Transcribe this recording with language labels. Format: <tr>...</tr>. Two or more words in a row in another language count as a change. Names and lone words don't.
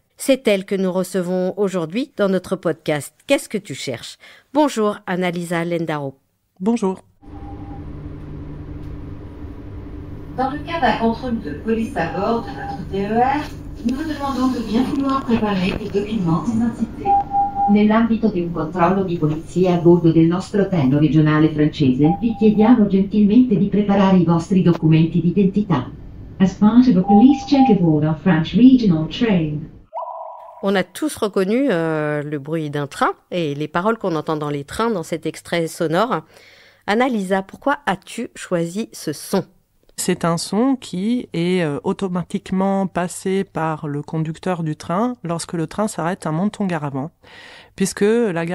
<fr>C'est elle que nous recevons aujourd'hui dans notre podcast « Qu'est-ce que tu cherches ?» Bonjour Annalisa Lendaro. Bonjour. Dans le cas d'un contrôle de police à bord de notre TER, nous vous demandons de bien vouloir préparer les documents d'identité.</fr> <it>Nell'ambito di un controllo di polizia a bordo del nostro treno regionale francese, vi chiediamo gentilmente di preparare i vostri documenti d'identità.</it> <en>As part of a police check aboard our French regional train.</en> <fr>On a tous reconnu le bruit d'un train et les paroles qu'on entend dans les trains dans cet extrait sonore. Annalisa, pourquoi as-tu choisi ce son ? C'est un son qui est automatiquement passé par le conducteur du train lorsque le train s'arrête à Menton-Garavan, puisque la gare</fr>